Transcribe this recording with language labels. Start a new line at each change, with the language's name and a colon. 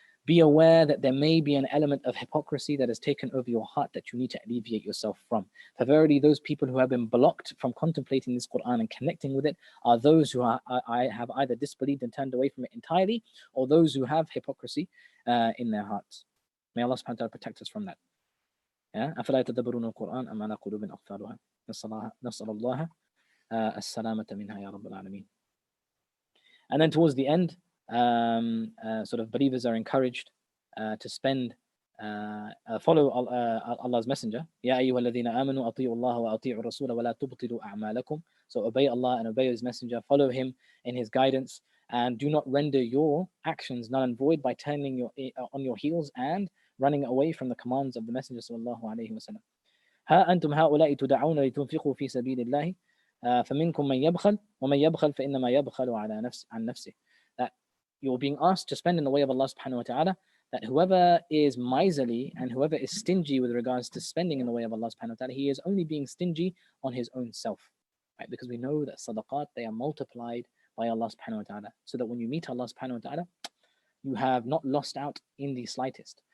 English: Be aware that there may be an element of hypocrisy that has taken over your heart that you need to alleviate yourself from. For verily, those people who have been blocked from contemplating this Qur'an and connecting with it are those who have either disbelieved and turned away from it entirely, or those who have hypocrisy in their hearts. May Allah subhanahu wa ta'ala protect us from that.
Arabic: أفلا يتدبرون القرآن أم على قلوب أقفالها نسأل الله السلامة منها يا رب العالمين.
English: And then towards the end, sort of believers are encouraged to spend, follow Allah's messenger.
Arabic: يا أيها الذين آمنوا أطيعوا الله وأطيعوا الرسول ولا تبطلوا أعمالكم.
English: So obey Allah and obey His messenger, follow him in his guidance, and do not render your actions null and void by turning on your heels and running away from the commands of the messenger sallallahu alaihi wasallam.
Arabic: ها أنتم هؤلاء تدعون لتنفقوا في سبيل الله فمنكم من يبخل ومن يبخل فإنما يبخل عن نفسه.
English: That you're being asked to spend in the way of Allah subhanahu wa ta'ala, that whoever is miserly and whoever is stingy with regards to spending in the way of Allah subhanahu wa ta'ala, he is only being stingy on his own self. Right? Because we know that sadaqat, they are multiplied by Allah subhanahu wa ta'ala, so that when you meet Allah subhanahu wa ta'ala, you have not lost out in the slightest.